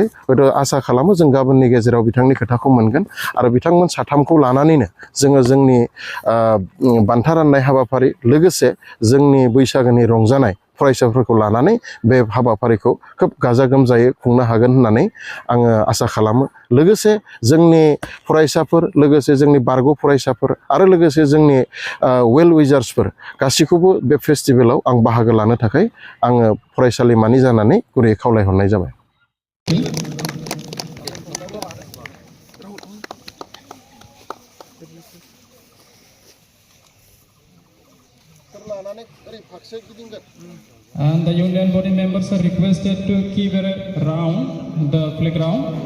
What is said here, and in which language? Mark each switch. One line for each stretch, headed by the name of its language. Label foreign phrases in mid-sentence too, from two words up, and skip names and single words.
Bodo: हयथ' आसा खालामो जों गाबोननि गेजेराव बिथांनि खोथाखौ मोनगोन आरो बिथांमोन साथामखौ लानानैनो जोङो जोंनि बान्था राननाय हाबाफारि लोगोसे जोंनि बैसागोनि रंजानाय फरायसाफोरखौ लानानै बे हाबाफारिखौ खोब गाजा गोमजायै खुंनो हागोन होननानै आङो आसा खालामो। लोगोसे जोंनि फरायसाफोर, लोगोसे जोंनि बारग' फरायसाफोर आरो लोगोसे जोंनि
English: well wishers
Bodo: गासैखौबो बे फेस्टिभेलाव आं बाहागो लानो थाखाय आङो फरायसालिमानि जानानै गुरैयै खावलायहरनाय जाबाय।
English: And the union body members are requested to keep around the playground.